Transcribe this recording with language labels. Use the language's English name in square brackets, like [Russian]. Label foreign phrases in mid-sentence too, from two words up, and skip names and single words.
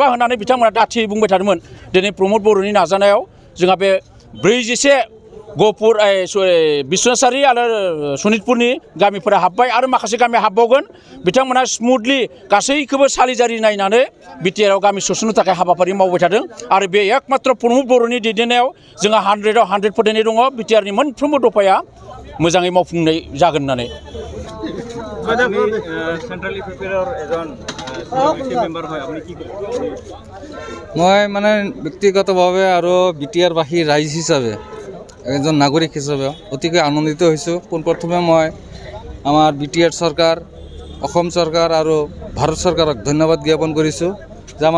[Bodo] होननानै बिथांमोना दाथियै बुंबाय थादोंमोन दिनै प्रमद बर'नि नाजानायाव जोंहा बे 41 गहपुर बिश्वनाथसारि आरो सनितपुरनि गामिफोरा हाबबाय आरो माखासे गामि हाबबावगोन बिथांमोना स्मुथलि गासैखौबो सालिजारि नायनानै बिटिआरआव गामि सोसननो थाखाय हाबाफारि मावबाय थादों आरो बे एकमात्र प्रमद बर'नि दैदेननायाव जोंहा 100आव 100 फोथायनाय दङ बिटिआरनि मोनफ्रोमबो दफाया मोजाङै मावफुंनाय जागोन होननानै [Assamese] মই মানে ব্যক্তিগতভাৱে আৰু বিটিআৰবাসী ৰাইজ হিচাপে এজন নাগৰিক হিচাপে অতিকৈ আনন্দিত হৈছোঁ পোনপ্ৰথমে মই আমাৰ বিটিআৰ চৰকাৰ অসম চৰকাৰ আৰু ভাৰত চৰকাৰক ধন্যবাদ জ্ঞাপন কৰিছোঁ যে আমাৰ